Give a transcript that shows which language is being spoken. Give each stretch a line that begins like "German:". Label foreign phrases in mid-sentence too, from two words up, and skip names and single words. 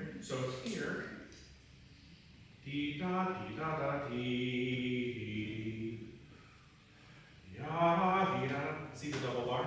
English: So here. Dee da dee da da dee. Ya dee da. See the double bar?